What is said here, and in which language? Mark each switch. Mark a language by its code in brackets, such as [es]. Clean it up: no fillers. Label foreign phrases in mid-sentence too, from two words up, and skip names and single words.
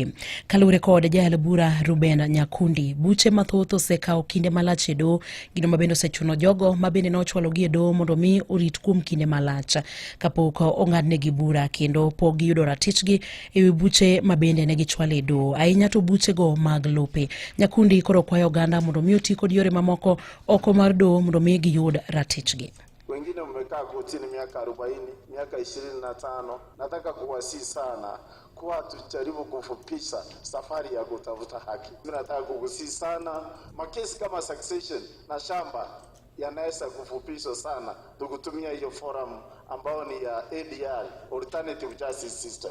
[luo] Kalure kod jahel bura Ruben Nyakundi, buche mathoth osekawo kinde malach e doho, gino mabende osechuno jogo mabende nochwalo gi e doho mondo mi orit kuom kinde malach kapok ong'adnegi bura kendo pok giyudo ratichgi ewi buche mabende ne gichwalo e doho, ahinya to buchego mag lope. Nyakundi koro kwayo oganda mondo mi oti kod yore mamoko oko mar doho mondo mi giyud ratichgi. [sw] Wengine mmekaa kotini miaka 40, miaka 25. Nataka kuwasihi sana kuwa tujaribu kufupisha safari ya kutafuta haki. Nataka kukusihi sana, makesi kama succession na shamba yanaweza kufupishwa sana tukutumia hiyo forum ambao ni ya ADR, [en] Alternative Justice System.